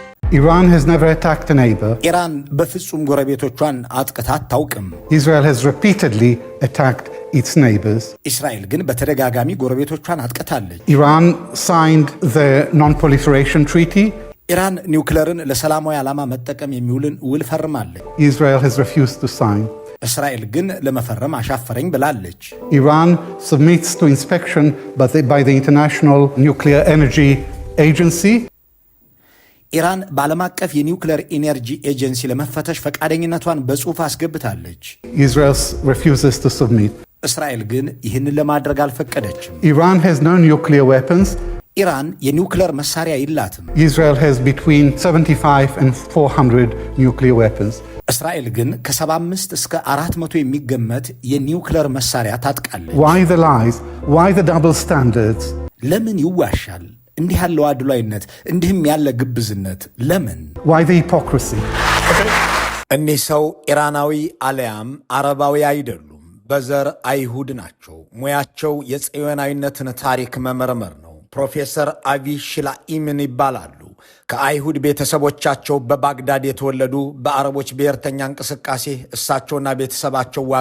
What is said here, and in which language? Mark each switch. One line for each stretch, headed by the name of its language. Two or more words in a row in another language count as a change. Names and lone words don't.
English: Iran has never attacked a neighbor.
Amharic: ኢራን በፍጹም ጎረቤቶቿን አጥቅታ አታውቅም።
English: Israel has repeatedly attacked its neighbors.
Amharic: እስራኤል ግን በተደጋጋሚ ጎረቤቶቿን አጥቅታለች።
English: Iran signed the non-proliferation treaty.
Amharic: ኢራን ኒውክሌርን ለሰላማዊ ዓላማ መጠቀም የሚውልን ውል ፈርማለች።
English: Israel has refused to sign.
Amharic: እስራኤል ግን ለመፈረም አሻፈረኝ ብላለች።
English: Iran submits to inspection by the International Nuclear Energy Agency.
Amharic: ኢራን በዓለም አቀፍ የኒውክሌር ኢነርጂ ኤጀንሲ ለመፈተሽ ፈቃደኝነቷን በጽሑፍ አስገብታለች።
English: Israel refuses to submit.
Amharic: እስራኤል ግን ይህንን ለማድረግ አልፈቀደችም።
English: Iran has no nuclear weapons.
Amharic: ኢራን የኒውክሌር መሳሪያ የላትም።
English: Israel has between 75 and 400 nuclear weapons.
Amharic: እስራኤል ግን ከ75 እስከ 400 የሚገመት የኒውክሌር መሳሪያ ታጥቃለች።
English: Why the lies? Why the double standards?
Amharic: ለምን ይዋሻል? እንዲህ ያለው አድሏይነት፣ እንዲህም ያለ ግብዝነት ለምን?
English: Why the hypocrisy?
Amharic: እኒህ ሰው ኢራናዊ አለያም አረባዊ አይደሉም። በዘር አይሁድ ናቸው። ሙያቸው የጽዮናዊነትን ታሪክ መመርመር ነው። ፕሮፌሰር አቪ ሽላኢምን ይባላሉ። ከአይሁድ ቤተሰቦቻቸው በባግዳድ የተወለዱ በአረቦች ብሔርተኛ እንቅስቃሴ እሳቸውና ቤተሰባቸው ዋጋ